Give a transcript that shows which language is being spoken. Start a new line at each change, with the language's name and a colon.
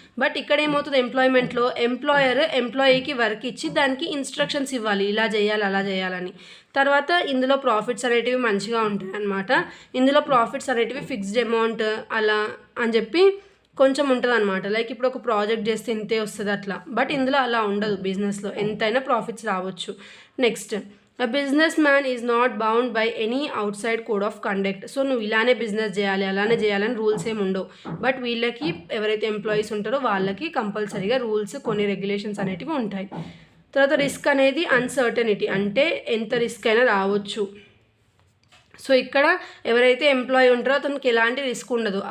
Telugu: But ఇక్కడ ఏమవుతుంది, ఎంప్లాయ్మెంట్లో employer ఎంప్లాయీకి work ఇచ్చి దానికి ఇన్స్ట్రక్షన్స్ ఇవ్వాలి, ఇలా చేయాలి అలా చేయాలని. తర్వాత ఇందులో ప్రాఫిట్స్ అనేటివి మంచిగా ఉంటాయి అన్నమాట. ఇందులో ప్రాఫిట్స్ అనేటివి ఫిక్స్డ్ అమౌంట్ అలా అని చెప్పి కొంచెం ఉంటుంది అనమాట. లైక్ ఇప్పుడు ఒక ప్రాజెక్ట్ చేస్తే ఇంతే వస్తుంది అట్లా. బట్ ఇందులో అలా ఉండదు, బిజినెస్లో ఎంతైనా ప్రాఫిట్స్ రావచ్చు.
English: Next, A businessman is not bound by any outside code of conduct.
Telugu: So నువ్వు ఇలానే బిజినెస్ చేయాలి అలానే చేయాలని రూల్స్ ఏమి ఉండవు. బట్ వీళ్ళకి ఎవరైతే ఎంప్లాయీస్ ఉంటారో వాళ్ళకి కంపల్సరీగా రూల్స్, కొన్ని రెగ్యులేషన్స్ అనేటివి ఉంటాయి. తర్వాత రిస్క్ అనేది అన్సర్టనిటీ, అంటే ఎంత రిస్క్ అయినా రావచ్చు. సో ఇక్కడ ఎవరైతే ఎంప్లాయీ ఉంటారో అతనికి ఎలాంటి రిస్క్ ఉండదు.